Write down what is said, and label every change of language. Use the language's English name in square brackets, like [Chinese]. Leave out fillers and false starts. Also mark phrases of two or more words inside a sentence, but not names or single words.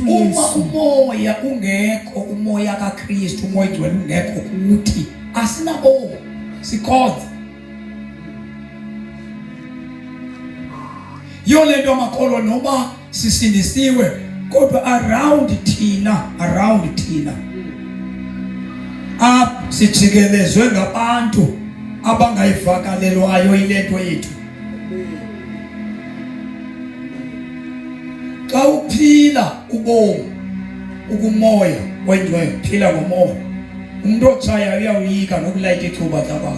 [Xhosa] Uma Yesu. umoya ungekho, umoya kaKristu, umoya oyingcwele ungekho kuthi asinabomi, sikhonza. Yolento amakholwa noma sisindisiwe kodwa around thina sijikelezwe ngabantu abangayivakalelwayo ilento yethu. Xa uphila ubomi ukumoya oyingcwele, phila ngomoya, umuntu otshaya uyawuyika nokulayita ithuba zabantu.